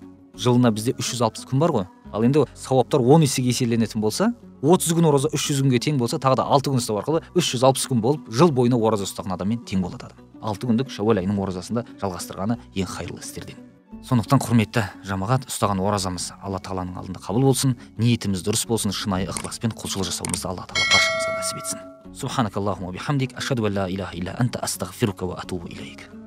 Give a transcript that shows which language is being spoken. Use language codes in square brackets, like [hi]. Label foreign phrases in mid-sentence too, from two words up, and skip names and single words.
[kk] Жылына бізде 360 күн бар ғой. Ал енді сауаптар 10 есеге еселенетін болса, 30 күн ораза 300 күнге тең болса, тағы да 6 күн ұстау арқылы 360 күн болып, жыл бойына ораза ұстаған адаммен тең болады адам. 6 күндік Шәуәл айының оразасында жалғастырғаны ең хайырлы істерден. Сондықтан құрметті жамағат, ұстаған оразамыз Алла тағаланың алдында қабыл болсын, ниетіміз дұрыс болсын, шынайы ықыласпен құлшылық жасауымызды Алла тағала баршамызға нәсіп етсін. [ar] سبحانك اللهم بحمدك أشهد أن لا إله إلا أنت أستغفرك وأتوب إليك.